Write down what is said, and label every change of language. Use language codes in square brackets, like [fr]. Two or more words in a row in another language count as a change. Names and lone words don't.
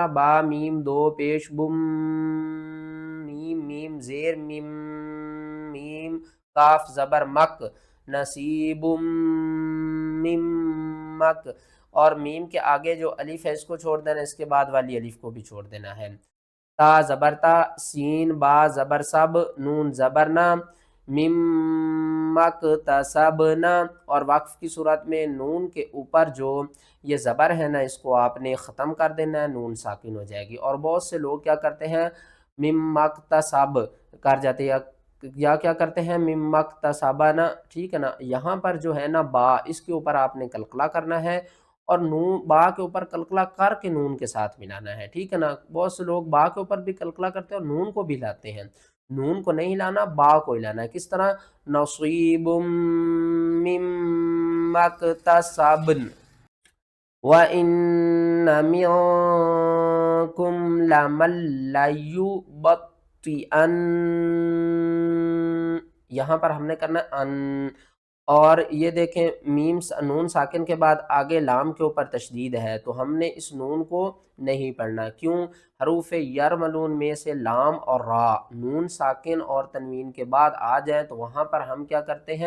[ur] با میم 2 پیش بم، میم میم زیر میم، میم کاف زبر مک، نصیب مک، اور میم کے آگے جو الف ہے اس کو چھوڑ دینا، اس کے بعد والی الف کو بھی چھوڑ دینا ہے۔ تا زبر تا، سین با زبر سب، نون زبر نام، میم مک تسبنا، اور وقف کی صورت میں نون کے اوپر جو یہ زبر ہے نا اس کو آپ نے ختم کر دینا ہے، نون ساکن ہو جائے گی۔ اور بہت سے لوگ کیا کرتے ہیں؟ میم مکتسب کر جاتے ہیں یا کیا کرتے ہیں؟ میم مکتسبنا، ٹھیک ہے نا۔ یہاں پر جو ہے نا با اس کے اوپر آپ نے قلقلہ کرنا ہے اور نون با کے اوپر قلقلہ کر کے نون کے ساتھ ملانا ہے، ٹھیک ہے نا۔ بہت سے لوگ با کے اوپر بھی قلقلہ کرتے ہیں اور نون کو بھی لاتے ہیں، نون کو نہیں لانا با کو ہلانا ہے۔ کس طرح؟ [ar] نصیب مما اکتسبن، وَإِنَّ مِنْكُمْ لَمَن لَيُبَطِّئَنَّ، [ur] یہاں پر ہم نے کرنا ان، اور یہ دیکھیں میم نون ساکن کے بعد آگے لام کے اوپر تشدید ہے تو ہم نے اس نون کو نہیں پڑھنا۔ کیوں؟ حروف یرملون میں سے لام اور را نون ساکن اور تنوین کے بعد آ جائیں تو وہاں پر ہم کیا کرتے ہیں؟